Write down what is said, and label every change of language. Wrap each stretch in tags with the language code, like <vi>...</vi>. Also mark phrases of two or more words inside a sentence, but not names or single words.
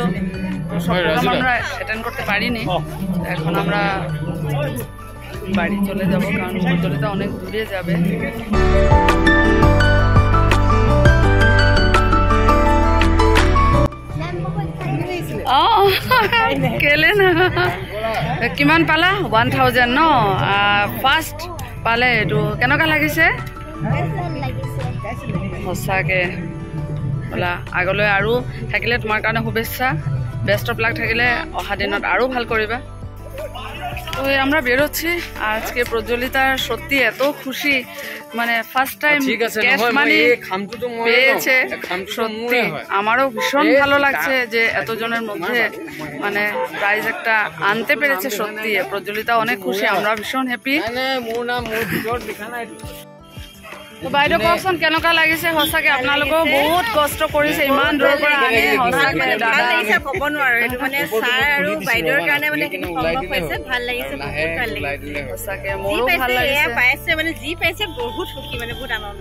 <bn>তো সব প্রোগ্রাম আমরা অ্যাটেন্ড করতে পারিনি, এখন আমরা বাড়ি চলে যাব কারণ প্রতিযোগিতা অনেক দূরে যাবে।</bn> <as>কেলে না কিমান পালা? 1000 ন? ফাৰ্ষ্ট পালে এইটো কেনেকুৱা লাগিছে? সঁচাকে বোলা আগলৈ আৰু থাকিলে তোমাৰ কাৰণে শুভেচ্ছা,</as> <en>best of luck</en> <as>থাকিলে অহা দিনত আরও ভাল করিবা।</as> <bn>তো আমরা বেরোচ্ছি আজকে প্রজ্বলিতার, সত্যি এত খুশি, মানে</bn> <en>first time cash money</en> <bn>পেয়েছে, সত্যি আমারও ভীষণ ভালো লাগছে যে এতজনের মধ্যে মানে প্রাইজ একটা আনতে পেরেছে। সত্যি প্রজ্বলিতা অনেক খুশি, আমরা ভীষণ হ্যাপি।</bn> <as>তো বাইদেউ কওকচোন কেনেকুৱা লাগিছে? সঁচাকে আপোনালোকেও বহুত কষ্ট কৰিছে, ইমান দূৰৰ পৰা আহি। সঁচাকে ভাল লাগিছে, ক'ব নোৱাৰো। এইটো মানে ছাৰ আৰু বাইদেউৰ কাৰণে মানে সেইটো সম্ভৱ হৈছে। ভাল লাগিছে, বহুত ভাল লাগিছে। সঁচাকে মোৰো ভাল লাগিছে। পাইছে মানে যি পাইছে বহুত সুখী, মানে বহুত আনন্দ।</as>